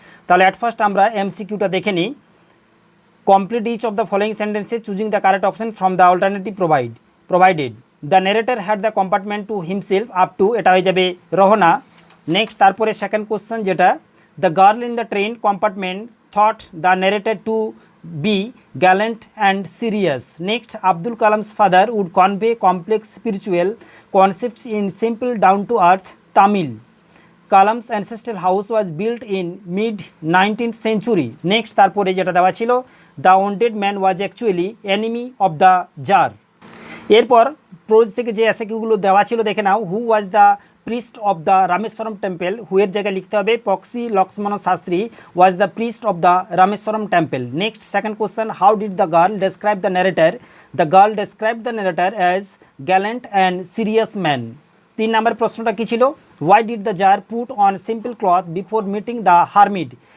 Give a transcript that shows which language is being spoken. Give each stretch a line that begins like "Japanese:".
Bangla: তাহলে at first আমরা এমসিকিউটা দেখে নিই।
English: Complete each of the following sentences choosing the correct option from the alternative provided. The narrator had the compartment to himself up to,
Bangla: এটা হয়ে যাবে রহনা।
English: next
Bangla: তারপরে সেকেন্ড কোশ্চেন যেটা,
English: The girl in the train compartment thought the narrator to be gallant and serious. Next, Abdul Kalam's father would convey complex spiritual concepts in simple down-to-earth Tamil. Kalam's ancestral house was built in mid-19th century. Next,
Bangla: তারপরে যেটা দেওয়া ছিল,
English: the wounded man was actually enemy of the Tsar.
Bangla: এরপর pros থেকে যে এসএকিউগুলো দেওয়া ছিল দেখে নাও।
English: who was the priest of the Rameswaram temple,
Bangla: হুয়ের জায়গায় লিখতে হবে
English: Pakshi Lakshman Shastri was the priest of the Rameswaram temple. Next, second question, how did the girl describe the narrator? The girl described the narrator as gallant and serious man.
Bangla: 3 নম্বর প্রশ্নটা কি ছিল,
English: why did the Tsar put on simple cloth before meeting the hermit?